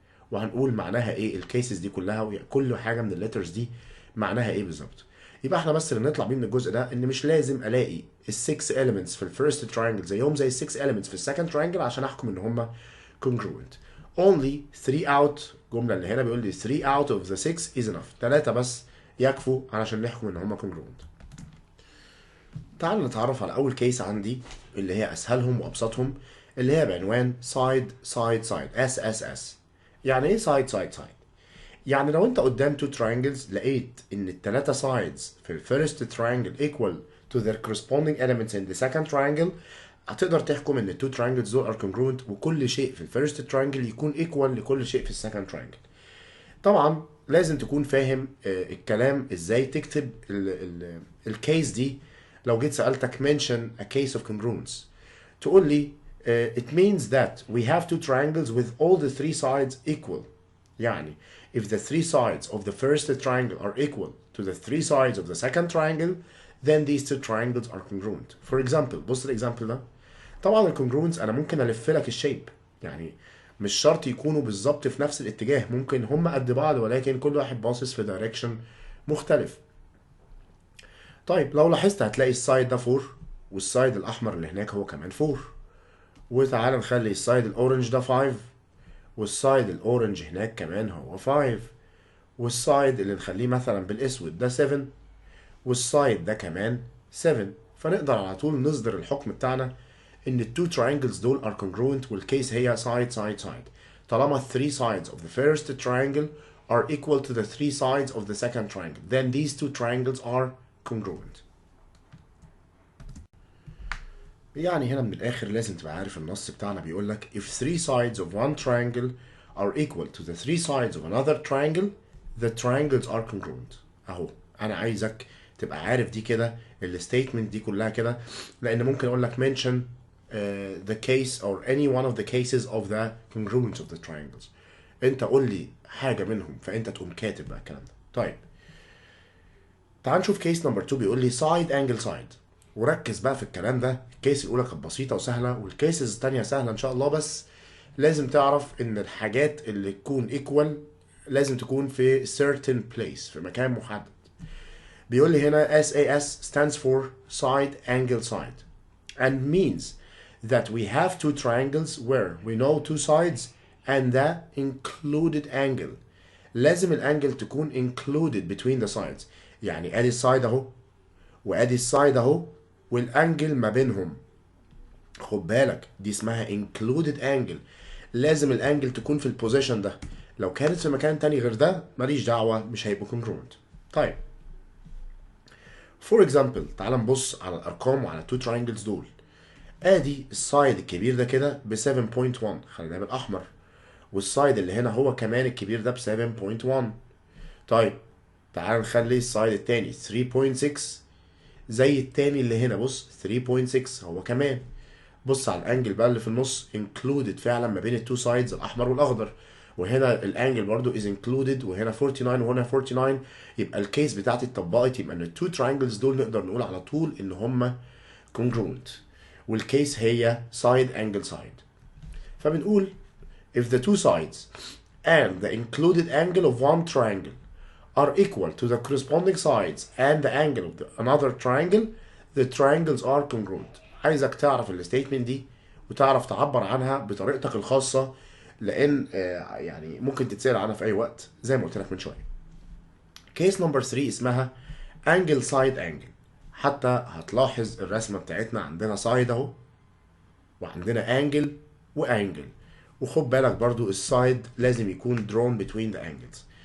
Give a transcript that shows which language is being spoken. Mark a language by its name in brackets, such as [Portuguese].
[Arabic] وهنقول معناها إيه الكيسز دي كلها وكل حاجة من الليترز دي معناها إيه بالظبط. يبقى احنا بس اللي نطلع بيه من الجزء ده ان مش لازم الاقي ال6 elements في الفيرست تراينجل زيهم زي ال6 elements في السكند تراينجل عشان احكم ان هم congruent. [English] Only 3 out [Arabic] الجمله اللي هنا بيقول لي [English] 3 out of the 6 is enough. [Arabic] 3 بس يكفوا علشان نحكم ان هم congruent. تعالوا نتعرف على اول كيس عندي اللي هي اسهلهم وابسطهم اللي هي بعنوان side SSS. يعني ايه side؟ يعني لو انت قدام two triangles لقيت ان التلاتة sides في الفيرست triangle [English] equal to their corresponding elements in the second triangle [Arabic] هتقدر تحكم ان two triangles دول are congruent وكل شيء في الفيرست triangle يكون equal لكل شيء في السكند triangle. طبعا لازم تكون فاهم الكلام ازاي تكتب الكيس دي. لو جيت سألتك [English] mention a case of congruence [Arabic] تقول لي [English] it means that we have two triangles with all the three sides equal. يعني if the three sides of the first triangle are equal to the three sides of the second triangle then these two triangles are congruent. [Arabic] For example بص الاكزامبل ده. طبعا الكونجروينس انا ممكن الف لك الشيب يعني مش شرط يكونوا بالظبط في نفس الاتجاه ممكن هم قد بعض ولكن كل واحد باصص في دايركشن مختلف. طيب لو لاحظت هتلاقي السايد ده 4 والسايد الاحمر اللي هناك هو كمان 4 وتعالى نخلي السايد الاورنج ده 5 والسايد الاورنج هناك كمان هو 5 والسايد اللي نخليه مثلا بالاسود ده 7 والسايد ده كمان 7. فنقدر على طول نصدر الحكم بتاعنا ان التو triangles دول [English] are congruent [Arabic] والكيس هي side. [English] طالما 3 sides of the first triangle are equal to the 3 sides of the second triangle then these two triangles are congruent. [Arabic] يعني هنا من الآخر لازم تبقى عارف النص بتاعنا بيقول لك [English] if 3 sides of one triangle are equal to the 3 sides of another triangle the triangles are congruent. [Arabic] أهو أنا عايزك تبقى عارف دي كده الستيتمنت دي كلها كده لأن ممكن أقول لك [English] mention the case or any one of the cases of the congruence of the triangles. [Arabic] أنت قول لي حاجة منهم فأنت تقوم كاتب بقى الكلام ده. طيب تعال نشوف كيس نمبر 2 بيقول لي side angle side. وركز بقى في الكلام ده. الكيس الاولى كانت بسيطه وسهله والكيسز الثانيه سهله ان شاء الله بس لازم تعرف ان الحاجات اللي تكون equal لازم تكون في [English] certain place [Arabic] في مكان محدد. بيقول لي هنا [English] SAS stands for side angle side and means that we have two triangles where we know two sides and the included angle. [Arabic] لازم الانجل تكون [English] included between the sides. [Arabic] يعني ادي السايد اهو وادي السايد اهو والانجل ما بينهم. خد بالك دي اسمها included angle. لازم الانجل تكون في البوزيشن ده. لو كانت في مكان تاني غير ده ماليش دعوة مش هيبقوا congruent. طيب for example تعال نبص على الارقام وعلى two triangles دول. ادي السايد الكبير ده كده ب 7.1 خليناه بالاحمر والسايد اللي هنا هو كمان الكبير ده ب 7.1. طيب تعال نخلي السايد التاني 3.6 زي التاني اللي هنا بص 3.6 هو كمان. بص على الانجل بقى اللي في النص included فعلا ما بين التو سايدز الاحمر والاخضر وهنا الانجل برضو [English] is included [Arabic] وهنا 49 وهنا 49. يبقى الكيس بتاعتي اتطبقت يبقى ان التو triangles دول نقدر نقول على طول ان هم congruent. والكيس هي [English] side angle side. فبنقول if the two sides and the included angle of one triangle are equal to the corresponding sides and the angle of another triangle, the triangles are congruent. [Arabic] عايزك تعرف الستيتمنت دي وتعرف تعبر عنها بطريقتك الخاصة، لأن يعني ممكن تتسأل عنها في أي وقت زي ما قلت لك من شوية. كيس نمبر 3 اسمها angle side angle. حتى هتلاحظ الرسمة بتاعتنا عندنا side اهو، وعندنا angle وانجل، وخد بالك برضو السايد لازم يكون [English] drawn between the angles.